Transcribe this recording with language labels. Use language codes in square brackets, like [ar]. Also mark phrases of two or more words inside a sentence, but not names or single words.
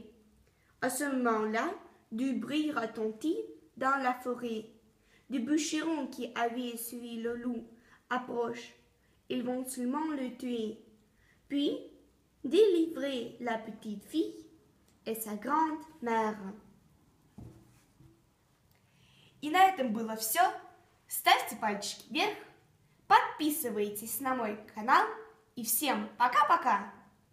[fr] À ce moment-là, du bruit retentit dans la forêt. Des bûcherons qui avaient suivi le loup approchent. Ils vont seulement le tuer. Puis, délivrer la petite fille et sa grand-mère. [ru] И на этом было все. Ставьте пальчики вверх, подписывайтесь на мой канал и всем пока-пока!